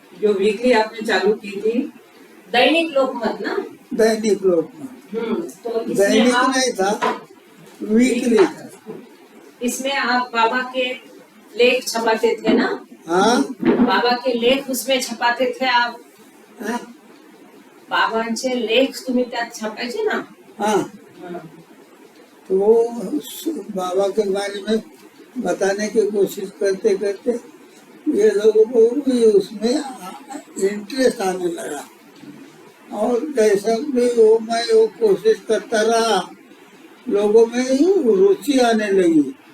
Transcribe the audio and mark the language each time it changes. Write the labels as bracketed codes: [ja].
[hi] जो वीकली आपने चालू की थी दैनिक लोकमत ना। दैनिक लोकमत, तो दैनिक नहीं था, वीकली था। इसमें आप बाबा के लेख छपाते थे ना? हाँ बाबा के लेख उसमें छपाते थे आप? हाँ [mr] बाबांचे लेख तुम्ही त्यात छापायचे ना? [hi] हाँ। तो वो बाबा के बारे में बताने की कोशिश करते करते ये लोगों को भी उसमें इंटरेस्ट आने लगा और जैसा भी वो मैं वो कोशिश करता रहा लोगों में रुचि आने लगी।